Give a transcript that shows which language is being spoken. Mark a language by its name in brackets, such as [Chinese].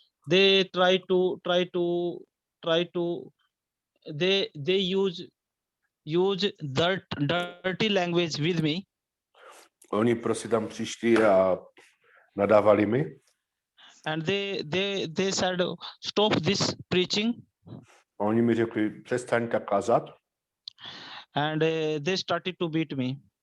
[English] they try to they use dirty language with me, [Czech] oni prostě tam přišli a nadávali mi [English] and they said, stop this preaching, [Czech] a oni mi řekli, přestaň tak kázat [English] and they started to beat me.